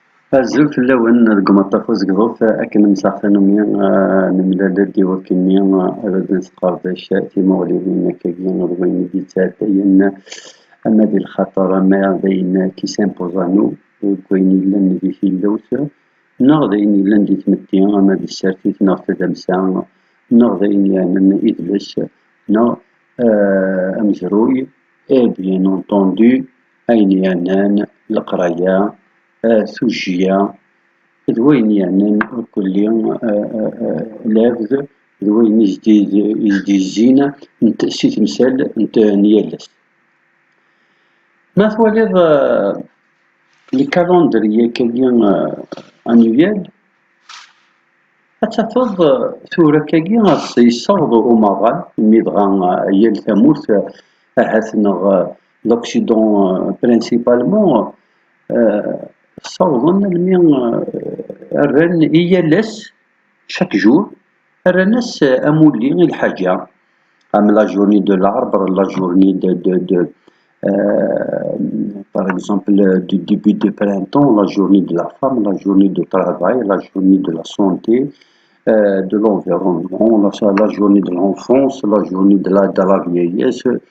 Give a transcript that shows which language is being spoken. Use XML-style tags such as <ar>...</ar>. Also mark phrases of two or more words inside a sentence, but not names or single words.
<kab>Azul fell-awen deg umaṭṭaf uzegḍuf akken mseɣtanmi nemlal-d i wakkenni ad nesqerbec timuɣliwin akkagi d win i d-yettɛeddayen ama di lxaṭer ama d ayen</kab> <fr>qui s'impose à nous</fr> <kab>deg wayen yellan di tilawt neɣ d ayen yellan di tmetti ama di tsertit neɣ tadamsa neɣ d ayen yeɛnan idles neɣ amezruy</kab> <fr>et bien entendu</fr> <kab>ayen yeɛnan leqraya tujjya d wayen yeɛnan kulli labd d wayen i s-d-yezzin si temsal n yal ass. Ma twaliḍ lkalandriye-agi annuel ad tafeḍ tura akkagi yessaweḍ umaḍal mi dɣa yal tamurt ahat neɣ</kab> <fr>l'Occident principalement</fr> <kab>ssawḍen almi rran i yal ass</kab> <fr>chaque jour</fr> <kab>rran-as amulli i lḥaǧa am</kab> <fr>la journée de l'arbre, la journée par exemple du début de printemps, la journée de la femme, la journée du travail, la journée de la santé, de l'environnement, la journée de l'enfance, la journée de la vieillesse.</fr>